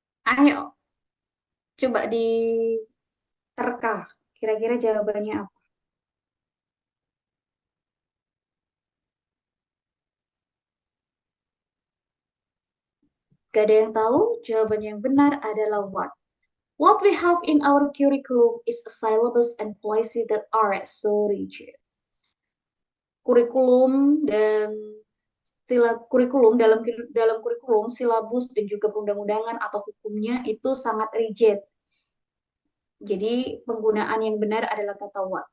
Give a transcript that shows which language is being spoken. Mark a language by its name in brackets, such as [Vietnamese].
[Indonesian] Ayo, coba diterka. Kira-kira jawabannya apa? Gak ada yang tahu? Jawaban yang benar adalah what. [English] What we have in our curriculum is a syllabus and policy that are so rigid. [Indonesian] Kurikulum dan kurikulum dalam kurikulum, silabus dan juga perundang-undangan atau hukumnya itu sangat rigid. Jadi penggunaan yang benar adalah kata what.